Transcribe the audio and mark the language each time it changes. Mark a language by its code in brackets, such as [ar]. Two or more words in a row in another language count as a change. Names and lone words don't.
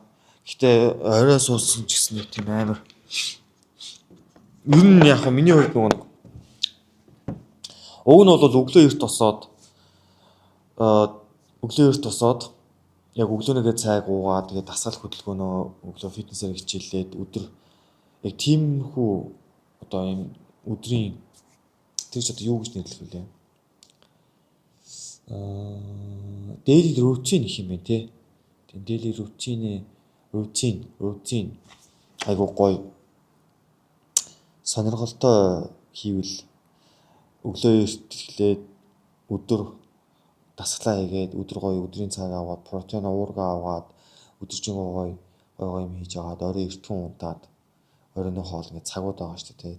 [mn] Гэтэ орой суусан ч гэсэн нэг тийм амар ер нь яг миний хувьд нэг уг нь бол өглөө эрт тосоод яг өглөөнийгээ цайг уугаад тэгээд дасгал хөдөлгөөнөө өглөө фитнесээр хичээлээд өдөр яг тиймхүү одоо юм өдрийн тэгж одоо юу гэж нэрлэх вэ? [en] Daily routine [mn] гэх юм бэ те. Тэгээд [en] daily routine [mn] айгуу гоё сонирхолтой хийвэл өглөө эрт эхлээд өдөр дасгалаа хийгээд өдөр гоё өдрийн цаг аваад протеин уурга аваад өдөржин гоё юм хийж аваад орой эртхэн унтаад оройн хоол ингээд цагууд байгаа шүү дээ.